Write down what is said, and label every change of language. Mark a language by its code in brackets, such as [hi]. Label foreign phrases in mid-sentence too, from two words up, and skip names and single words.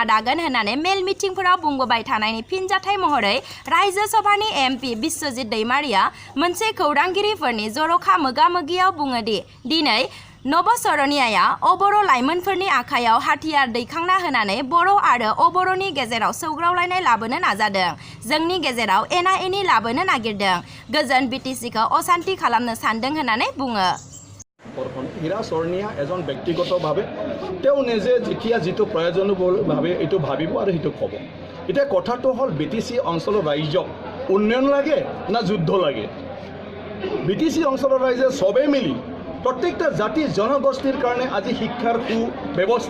[brx] दागोन होननानै मेल मिटिंफोराव बुंबोबाय थानायनि फिनजाथाय महरै रायजो सभानि एमपि बिश्वजित दैमारिया मोनसे खौरांगिरिफोरनि जर'खा मोगा-मोगियाव बुङो दि दिनै नब सरनियाया अबर' लाइमोनफोरनि आखायाव हाथियार दैखांना होनानै बर' आरो अबर'नि गेजेराव सौग्रावलायनाय लाबोनो नाजादों जोंनि गेजेराव एना-एनि लाबोनो नागिरदों गोजोन बिटिसिखौ अशान्ति खालामनो सानदों होननानै बुङो [as] হীৰা চৰনিয়া এজন ব্যক্তিগতভাৱে তেওঁ নিজে যেতিয়া যিটো প্ৰয়োজনীয়ভাৱে এইটো ভাবিব আৰু সেইটো ক'ব এতিয়া কথাটো হ'ল বিটিচি অঞ্চলৰ ৰাইজক উন্নয়ন লাগে না যুদ্ধ লাগে বিটিচি অঞ্চলৰ ৰাইজে সবে মিলি প্ৰত্যেকটা জাতি জনগোষ্ঠীৰ কাৰণে আজি শিক্ষাৰ ব্যৱস্থা